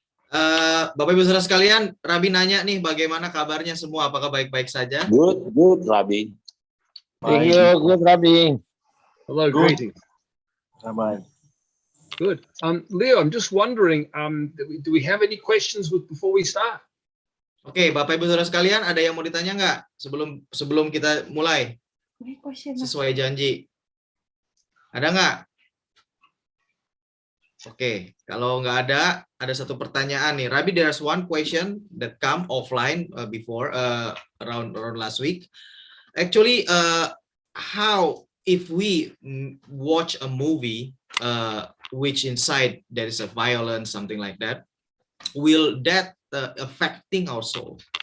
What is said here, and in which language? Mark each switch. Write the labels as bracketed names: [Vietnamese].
[Indonesian] Bapak Ibu Saudara sekalian, Rabbi nanya nih bagaimana kabarnya semua, apakah baik-baik saja? [English] Good, Rabbi. Thank you, good, Rabbi. Hello, Good. greetings. Bye-bye. Good. Leo, I'm just wondering, do we have any questions before we start? [Indonesian] Oke, Bapak Ibu Saudara sekalian, ada yang mau ditanya nggak sebelum kita mulai? Sesuai janji. Ada nggak? Oke, kalau nggak ada satu pertanyaan nih. [English] Rabbi, there's one question that come offline before around last week. Actually, how if we watch a movie which inside there is a violence, something like that, will that affecting our soul?